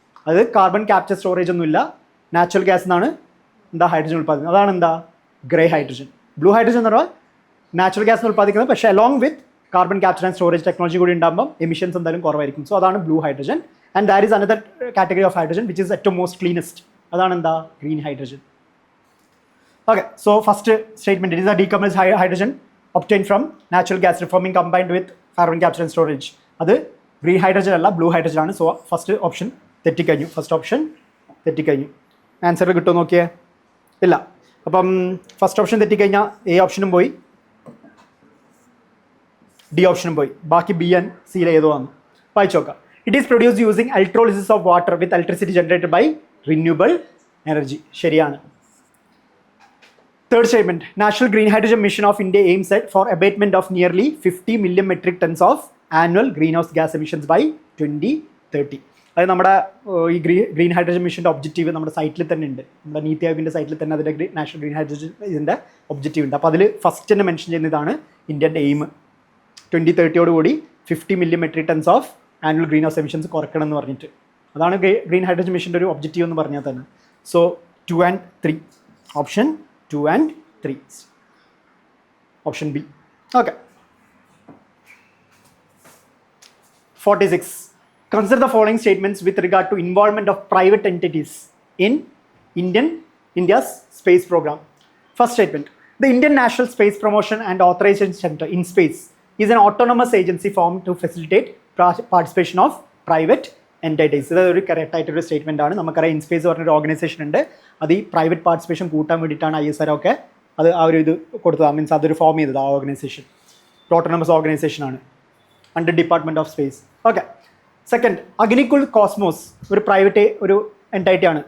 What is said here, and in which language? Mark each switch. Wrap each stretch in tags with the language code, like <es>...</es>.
<ml>അത് carbon capture storage ഒന്നുമില്ല, natural gas എന്നാണ് എന്താ ഹൈഡ്രജൻ ഉൽപ്പാദിക്കുന്നത്. അതാണ് എന്താ? Grey hydrogen. ബ്ലൂ ഹൈഡ്രജൻ എന്ന് പറഞ്ഞാൽ നാച്ചുറൽ ഗ്യാസ് ഉൽപ്പാദിക്കുന്നത്, പക്ഷേ along with carbon capture and storage technology കൂടി ഉണ്ടാകുമ്പോൾ എമിഷൻസ് എന്തായാലും കുറവായിരിക്കും. സോ അതാണ് blue hydrogen.</ml> <en>And that is another category of hydrogen which is ഏറ്റവും most cleanest.</en> <ml>അതാണ് എന്താ? Green hydrogen.</ml> <en>Okay, so first statement, it is a decarbonized hydrogen obtained from natural gas reforming combined with carbon capture and storage.</en> <ml>അത് green hydrogen അല്ല, blue hydrogen ആണ്. So first option തെറ്റിക്കഴിഞ്ഞു. First option തെറ്റിക്കഴിഞ്ഞു. Answer കിട്ടുമോ നോക്കിയേ? ഇല്ല. അപ്പം first option തെറ്റിക്കഴിഞ്ഞാൽ A ഓപ്ഷനും പോയി, D ഓപ്ഷനും പോയി. ബാക്കി ബി ആൻഡ് സിയിൽ ഏതോ ആണ്. വായിച്ചു നോക്കാം.</ml> <en>It is produced using electrolysis of water with electricity generated by renewable energy.</en> <ml>ശരിയാണ്.</ml> <en>Third statement, National Green Hydrogen Mission of India aims at for abatement of nearly 50 million metric tons of annual greenhouse gas emissions by 2030.</en> <ml>അത് നമ്മുടെ ഈ green hydrogen മിഷൻ്റെ objective നമ്മുടെ സൈറ്റിൽ തന്നെ ഉണ്ട്. നമ്മുടെ നീതി ആയോഗിൻ്റെ സൈറ്റിൽ തന്നെ അതിൻ്റെ നാഷണൽ ഗ്രീൻ ഹൈഡ്രജൻ ഇതിൻ്റെ ഒബ്ജക്റ്റീവ് ഉണ്ട്. അപ്പോൾ അതിൽ ഫസ്റ്റ് തന്നെ മെൻഷൻ ചെയ്യുന്നതാണ് ഇന്ത്യൻ്റെ aim. 2030 50 million metric tons of annual green house emissions കുറയ്ക്കണം എന്ന് പറഞ്ഞിട്ട്. അതാണ് ഗ്രീൻ ഹൈഡ്രജൻ മിഷൻ്റെ ഒരു ഒബ്ജക്റ്റീവ് എന്ന് പറഞ്ഞാൽ തന്നെ. So 2 and 3, option 2 and 3, option B. Okay. 46.</ml> <en>Consider the following statements with regard to involvement of private entities in India's space program. First statement, the Indian National Space Promotion and Authorization Center in Space is an autonomous agency formed to facilitate participation of private entities.</en> <ml>ഇത് ഒരു correct ആയിട്ടൊരു statement ആണ്. നമുക്കറിയാം IN-SPACe പറഞ്ഞൊരു organisation ഉണ്ട്. അത് ഈ private participation കൂട്ടാൻ വേണ്ടിയിട്ടാണ് ISRO ഒക്കെ അത് ആ ഒരു ഇത് കൊടുത്തത്. മീൻസ് അതൊരു ഫോം ചെയ്തത് ആ organisation. Autonomous ഓർഗനൈസേഷനാണ് under department of space. Okay. Second, Agnikul cosmos ഒരു പ്രൈവറ്റ് ഒരു എൻറ്റൈറ്റി ആണ്.</ml>